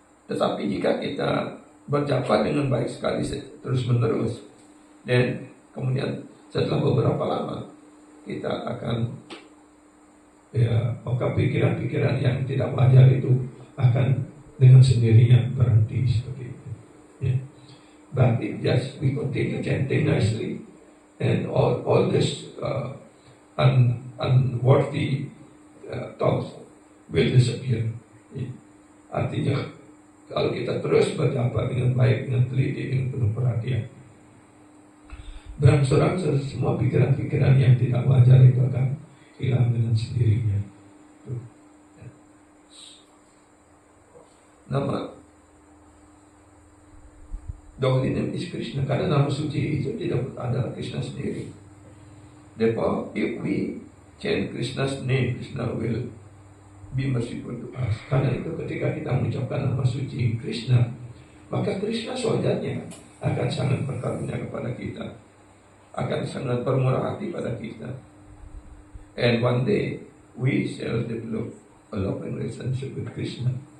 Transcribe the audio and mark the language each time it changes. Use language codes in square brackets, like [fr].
[id] Tetapi jika kita berjapa dengan baik sekali terus menerus, dan kemudian setelah beberapa lama kita akan ya, maka pikiran-pikiran yang tidak wajar itu akan dengan sendirinya berhenti seperti itu. Ya. [en] But if just we continue chanting nicely, and all this unworthy thoughts will disappear. [id] Ya. Artinya kalau kita terus berjapa dengan baik, dengan teliti, dengan penuh perhatian, berangsur-angsur semua pikiran-pikiran yang tidak wajar itu akan hilang dengan sendirinya. Tuh. Ya. Nama [en] the holy name is Krishna, [id] karena nama suci itu tidak adalah Krishna sendiri. [en] Therefore, if we chant Krishna's name, Krishna will be merciful to us. [id] Karena itu ketika kita mengucapkan nama suci Krishna, maka Krishna sewajarnya akan sangat berkarunia kepada kita, akan sangat bermurah hati pada kita. [en] And one day we shall develop a loving relationship with Krishna.